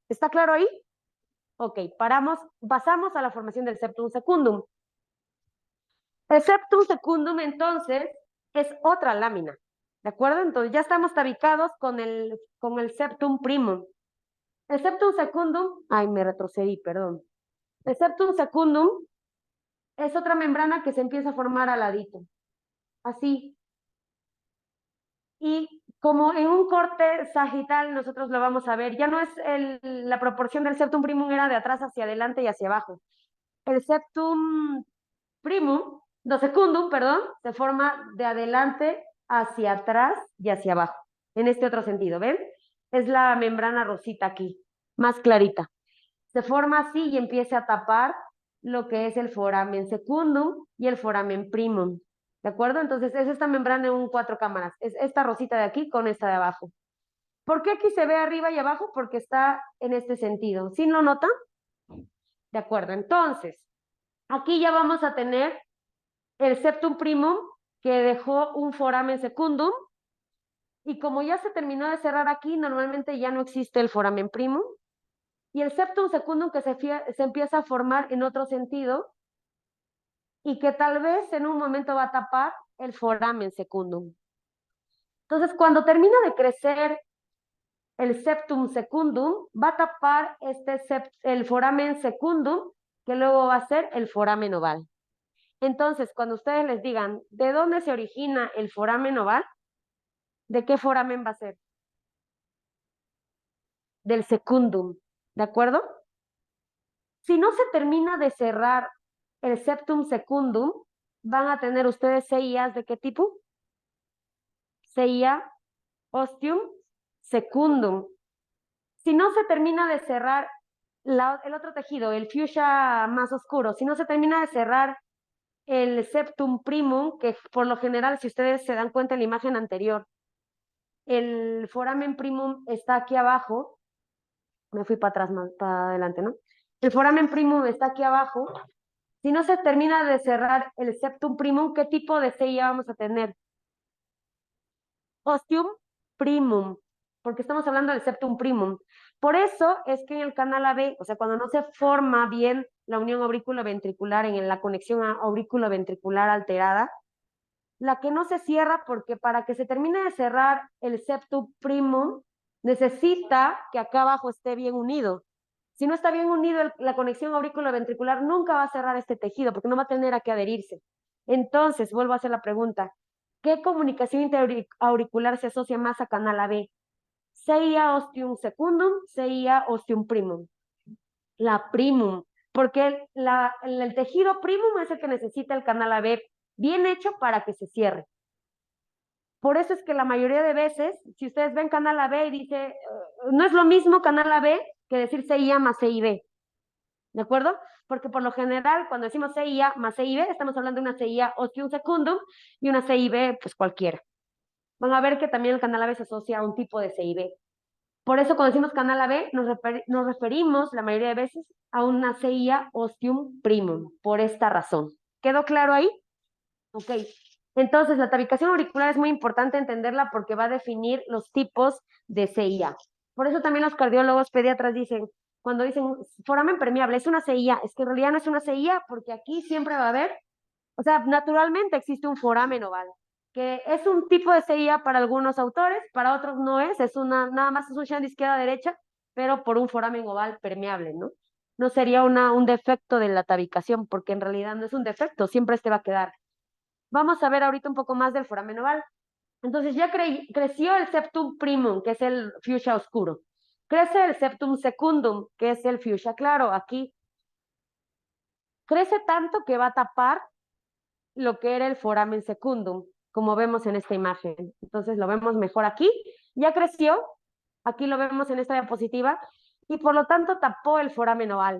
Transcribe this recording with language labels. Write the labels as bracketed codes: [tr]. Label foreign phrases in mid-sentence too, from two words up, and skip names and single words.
[es] ¿Está claro ahí? Ok, pasamos a la formación del [la] septum secundum. El septum secundum, [es] entonces, es otra lámina, ¿de acuerdo? Entonces ya estamos tabicados con el [la] septum primum. El septum secundum, [es] ay, me retrocedí, perdón. El [la] septum secundum [es] es otra membrana que se empieza a formar al ladito, así. Y como en un corte sagital nosotros lo vamos a ver, ya no es la proporción del [la] septum primum [es] era de atrás hacia adelante y hacia abajo. [la] El septum primum, do secundum, [es] perdón, se forma de adelante hacia atrás y hacia abajo. En este otro sentido, ¿ven? Es la membrana rosita aquí, más clarita. Se forma así y empieza a tapar lo que es el [la] foramen secundum [es] y el [la] foramen primum. [es] ¿De acuerdo? Entonces es esta membrana en un 4 cámaras. Es esta rosita de aquí con esta de abajo. ¿Por qué aquí se ve arriba y abajo? Porque está en este sentido. ¿Sí lo notan? De acuerdo. Entonces, aquí ya vamos a tener el [la] septum primum [es] que dejó un [la] foramen secundum. [es] Y como ya se terminó de cerrar aquí, normalmente ya no existe el [la] foramen primum. [es] Y el [la] septum secundum [es] que se empieza a formar en otro sentido y que tal vez en un momento va a tapar el [la] foramen secundum. [es] Entonces, cuando termina de crecer el [la] septum secundum, [es] va a tapar el [la] foramen secundum, [es] que luego va a ser el foramen oval. Entonces, cuando ustedes les digan, ¿de dónde se origina el foramen oval? ¿De qué foramen va a ser? Del secundum, ¿de acuerdo? Si no se termina de cerrar el [la] septum secundum, [es] van a tener ustedes CIAs ¿de qué tipo? [la] CIA ostium secundum. [es] Si no se termina de cerrar el otro tejido, el fuchsia más oscuro, si no se termina de cerrar el [la] septum primum, [es] que por lo general, si ustedes se dan cuenta en la imagen anterior, el [la] foramen primum [es] está aquí abajo, me fui para atrás, más para adelante, ¿no? El [la] foramen primum [es] está aquí abajo. Si no se termina de cerrar el [la] septum primum, [es] ¿qué tipo de CIA vamos a tener? [la] Ostium primum, [es] porque estamos hablando del [la] septum primum. [es] Por eso es que en el canal AB, o sea, cuando no se forma bien la unión aurículo-ventricular en la conexión aurículo-ventricular alterada, la que no se cierra, porque para que se termine de cerrar el [la] septum primum, [es] necesita que acá abajo esté bien unido. Si no está bien unido la conexión aurículo-ventricular, nunca va a cerrar este tejido, porque no va a tener a qué adherirse. Entonces, vuelvo a hacer la pregunta. ¿Qué comunicación interauricular se asocia más a canal AB? [la] CIA ostium secundum, CIA ostium primum. [es] La primum, porque el tejido primum es el que necesita el canal AB bien hecho para que se cierre. Por eso es que la mayoría de veces, si ustedes ven canal AB y dice, no es lo mismo canal AB que decir CIA más CIB. ¿De acuerdo? Porque por lo general, cuando decimos CIA más CIB, estamos hablando de una CIA [la] ostium secundum [es] y una CIB, pues cualquiera. Van a ver que también el canal AB se asocia a un tipo de CIB. Por eso cuando decimos canal AB nos referimos la mayoría de veces a una CIA [la] ostium primum, [es] por esta razón. ¿Quedó claro ahí? Ok. Entonces, la tabicación auricular es muy importante entenderla porque va a definir los tipos de CIA. Por eso también los cardiólogos pediatras dicen, cuando dicen foramen permeable, es una CIA, es que en realidad no es una CIA porque aquí siempre va a haber, o sea, naturalmente existe un foramen oval, que es un tipo de CIA para algunos autores, para otros no es nada más es un shunt de izquierda a derecha, pero por un foramen oval permeable, ¿no? No sería un defecto de la tabicación, porque en realidad no es un defecto, siempre este va a quedar. Vamos a ver ahorita un poco más del foramen oval. Entonces ya creció el [la] septum primum, [es] que es el fuchsia oscuro. Crece el [la] septum secundum, [es] que es el fuchsia claro. Aquí crece tanto que va a tapar lo que era el [la] foramen secundum, [es] como vemos en esta imagen. Entonces lo vemos mejor aquí. Ya creció, aquí lo vemos en esta diapositiva, y por lo tanto tapó el foramen oval.